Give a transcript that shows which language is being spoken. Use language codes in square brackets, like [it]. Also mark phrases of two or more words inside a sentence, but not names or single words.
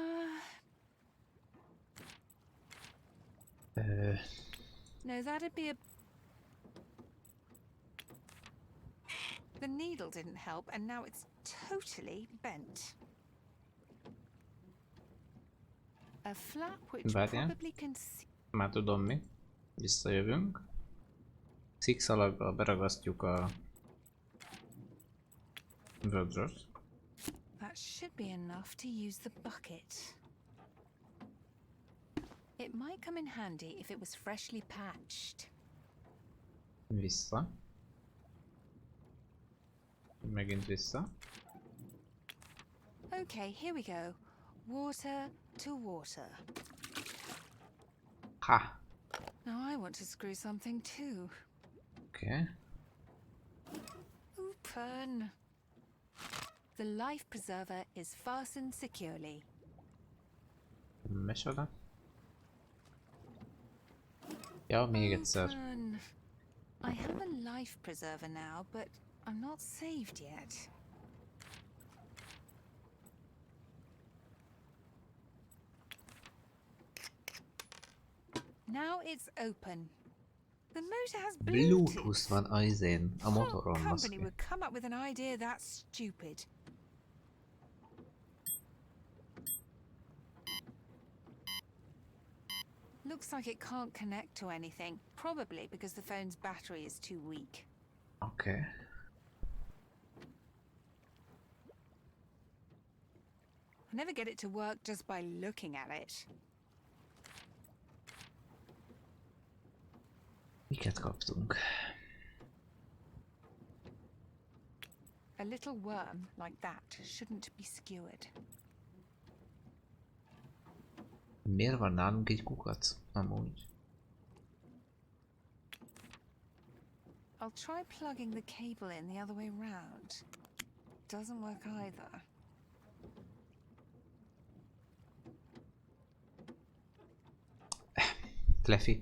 [en] No, that'd be a... The needle didn't help, and now it's totally bent. A flap which [hu] Várjál. [en] probably can... [hu] Már tudom mi. Visszajövünk. Szikszalaggal beragasztjuk a vödröt. [en] That should be enough to use the bucket. It might come in handy if it was freshly patched. [hu] Vissza. Megint vissza. [en] Okay, here we go. Water to water. Ha! Now I want to screw something too. [hu] Oké. [en] Open. The life preserver is fastened securely. [hu] Micsoda? Ja, még egyszer. [en] Open. I have a life preserver now, but I'm not saved yet. Now it's open. The motor has Bluetooth. [hu] Bluetooth van a izén, a motoron, [en] What company [hu] baszki. [en] would come up with an idea that stupid? Looks like it can't connect to anything, probably because the phone's battery is too weak. [hu] Oké. [en] I never get it to work just by looking at it. [hu] Miket kaptunk? [en] A little worm like that shouldn't be skewered. [hu] Miért van nálunk egy kukac? Amúgy. [en] I'll try plugging the cable in the other way round. Doesn't work either. Fluffy.